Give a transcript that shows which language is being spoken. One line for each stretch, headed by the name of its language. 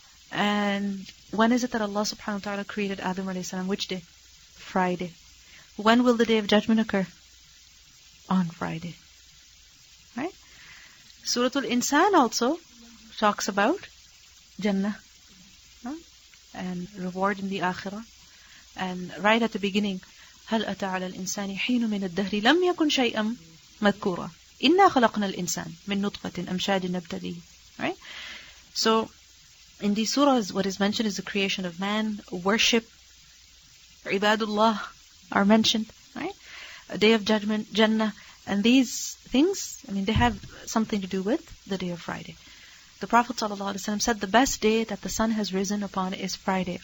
English: And when is it that Allah subhanahu wa ta'ala created Adam alayhi salam? Which day? Friday. When will the Day of Judgment occur? On Friday. Right? Surah Al-Insan also talks about Jannah. And reward in the Akhirah. And right at the beginning,
Arabic: هل أتى على الإنسان حين من الدهر لم يكن شيئا مذكورا إنا خلقنا الإنسان من نطفة أمشاج نبتليه.
English: Right? So, in these surahs, what is mentioned is the creation of man, worship, ibadullah are mentioned, right? A Day of Judgment, Jannah, and these things, they have something to do with the day of Friday. The Prophet ﷺ said the best day that the sun has risen upon is Friday.